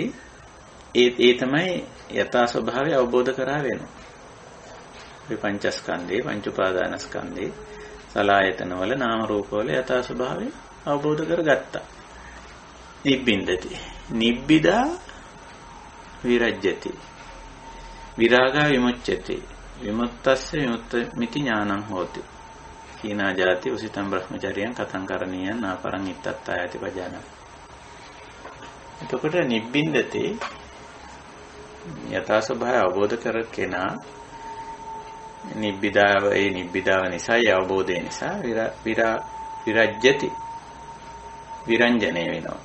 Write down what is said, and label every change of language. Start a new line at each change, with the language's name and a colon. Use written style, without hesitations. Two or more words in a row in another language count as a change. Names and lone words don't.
Sinhala: ඒ තමයි යථා ස්වභාවය අවබෝධ කරා වෙනවා. මේ පංචස්කන්ධේ, පංච උපාදානස්කන්ධේ, සලආයතන වල නාම රූප වල යථා ස්වභාවය අවබෝධ කරගත්තා.
Pali: නිබ්බින්දති. නිබ්බිදා විරජ්‍යති. විරාගා විමුච්ඡති. විමුක්තස්ස විමුක්තමිති ඥානං හෝති. කීනා ජාති උසිතම් බ්‍රහ්මචර්යයන් කතං කරණීයං නාපරං ඉත්තත්තායති පජාන.
Sinhala: එතකොට නිබ්බින්දති යථා ස්වභාවය අවබෝධ කර කෙනා නිබ්බිදාව නිසා අවබෝධය නිසා විරජ්‍යති විරංජනය වෙනවා.